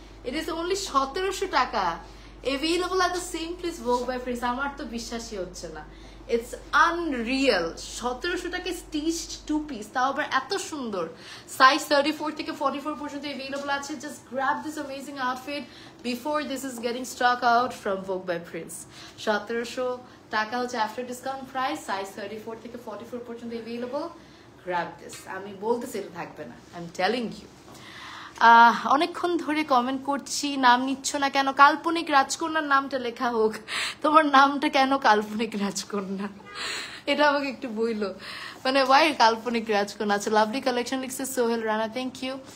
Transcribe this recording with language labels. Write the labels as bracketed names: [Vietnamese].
[English] It is only 1700 taka. Available at the same place Vogue by Prince. [Bangla] আমার তো বিশ্বাসই হচ্ছে না. [English] It's unreal. [Bangla] 1700 টাকায় স্টিচড 2 পিস, তাও আবার এত সুন্দর. সাইজ 34 থেকে 44 পর্যন্ত available আছে. [English] Just grab this amazing outfit before this is getting stock out from Vogue by Prince. [Bangla] 1700 টাকা হচ্ছে [English] after discount price. [Bangla] সাইজ 34 থেকে 44 পর্যন্ত available. [English] Grab this. [Bangla] আমি বলতেছি এটা থাকবে না. [English] I'm telling you. [Bangla] অনেকক্ষণ ধরে কমেন্ট করছি, নাম নিচ্ছ না কেন? কাল্পনিক রাজকন্যার নামটা লেখা হোক. তোমার নামটা কেন কাল্পনিক রাজকন্যা? এটা আমাকে একটু বইলো, মানে ওয়াই কাল্পনিক রাজকন্যা? আচ্ছা, লাভলি কালেকশন লিখছে সোহেল রানা, থ্যাংক ইউ.